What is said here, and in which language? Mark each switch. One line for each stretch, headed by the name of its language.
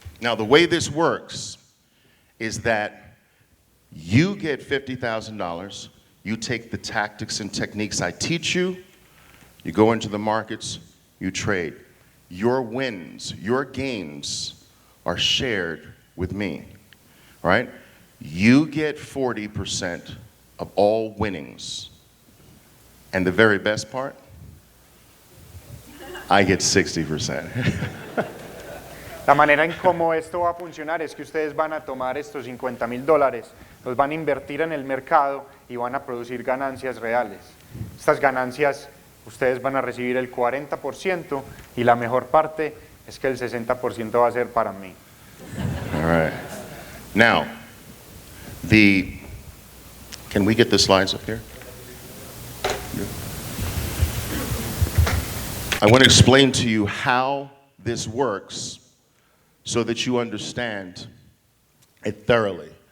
English: Now, the way this works is that you get $50,000, you take the tactics and techniques I teach you, you go into the markets, you trade. Your wins, your gains are shared with me, right? You get 40% of all winnings. And the very best part, I get 60%.
Spanish: La manera en cómo esto va a funcionar es que ustedes van a tomar estos $50,000, los van a invertir en el mercado y van a producir ganancias reales. Estas ganancias ustedes van a recibir el 40% y la mejor parte es que el 60% va a ser para mí.
English: All right. Now, can we get the slides up here? I want to explain to you how this works so that you understand it thoroughly.